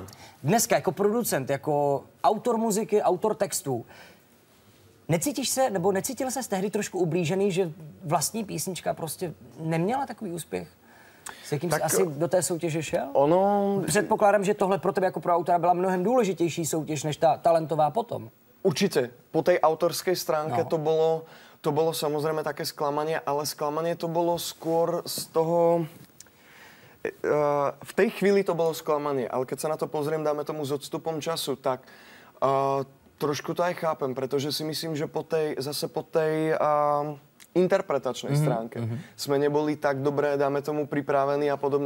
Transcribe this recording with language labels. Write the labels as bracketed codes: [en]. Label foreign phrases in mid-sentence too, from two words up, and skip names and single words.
[cs] Dneska jako producent, jako autor muziky, autor textů, necítíš se, nebo necítil ses tehdy trošku ublížený, že vlastní písnička prostě neměla takový úspěch? S jakým jsi asi do té soutěže šel? Předpokládám, že tohle pro tebe jako pro autora byla mnohem důležitější soutěž, než ta talentová potom. [sk] Určite. Po tej autorskej stránke to bolo samozrejme také sklamanie, ale sklamanie to bolo skôr z toho... v tej chvíli to bolo sklamanie, ale keď sa na to pozriem, dáme tomu s odstupom času, tak... trošku to aj chápem, pretože si myslím, že po tej interpretačnej stránke sme neboli tak dobre, dáme tomu, pripravení a podobne.